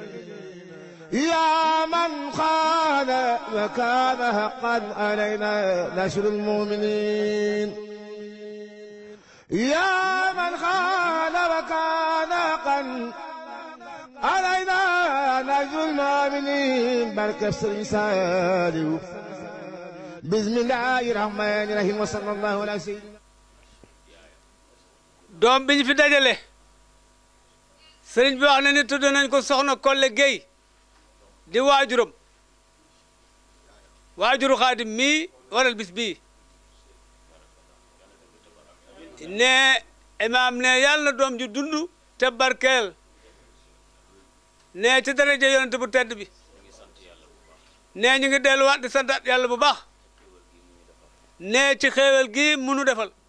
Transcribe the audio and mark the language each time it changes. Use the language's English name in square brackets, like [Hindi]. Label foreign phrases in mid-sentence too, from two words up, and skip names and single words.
[Arabic] يا من خان وكان حقا علينا نشر المؤمنين يا من خان وكان حقا علينا نشر المؤمنين بركة الرسالة بسم الله الرحمن الرحيم وصلى الله على سيدنا [Wolof] doom bi ñu fi dajale sëriñ bi wax na ni tudd nañ ko soxna Kolle Gueye di waajuru Xaadim mii waral bis bii ne imaam ne yàlla na doom ju dund te barkeel ne ci daraja yonent bu tedd bi ne ñu ngi delluwaat di santaat yàlla bu baax ne ci xéewal gi munu defal